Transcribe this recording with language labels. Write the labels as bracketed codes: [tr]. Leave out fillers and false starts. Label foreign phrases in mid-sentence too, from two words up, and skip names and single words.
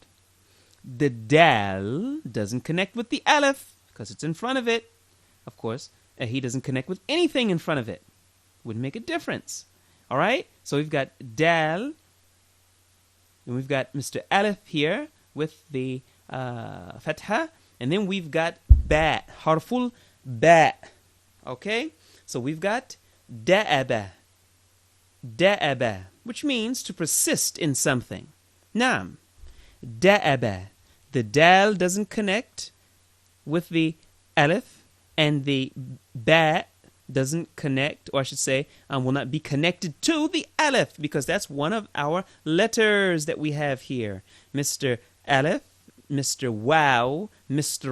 [en] The dal doesn't connect with the alif because it's in front of it. Of course, he doesn't connect with anything in front of it. Wouldn't make a difference. All right? So we've got dal, and we've got Mr. Alif here with the fatha, and then we've got ba, [ar] harful ba. [en] Okay? So we've got da'aba. Da'aba, which means to persist in something. [ar] Naam. Da'aba. [en] The dal doesn't connect with the alif, and the ba doesn't connect, or I should say, will not be connected to the alif, because that's one of our letters that we have here. Mr. Alif, Mr. Waw, Mr.